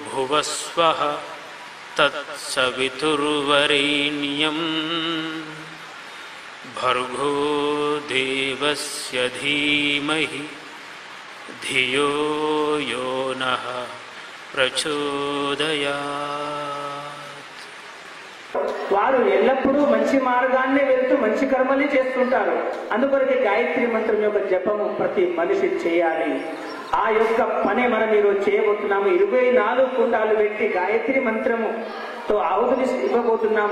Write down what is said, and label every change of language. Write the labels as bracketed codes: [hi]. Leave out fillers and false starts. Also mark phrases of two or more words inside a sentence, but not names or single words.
[sa] भुवस्वः तत्सवितुर्वरेण्यं भर्गो देवस्य धीमहि धियो यो नः ప్రచోదయాత్. [te] వారు ఎల్లప్పుడూ మంచి మార్గాన్ని వెళ్తూ మంచి కర్మలే చేస్తుంటారు. అందుకొరకే గాయత్రి మంత్రం యొక్క జపము ప్రతి మనిషి చేయాలి. ఆ యొక్క పనే మనం ఈరోజు చేయబోతున్నాము. 24 కుండాలు పెట్టి గాయత్రి మంత్రముతో ఆహుతి ఇవ్వబోతున్నాము.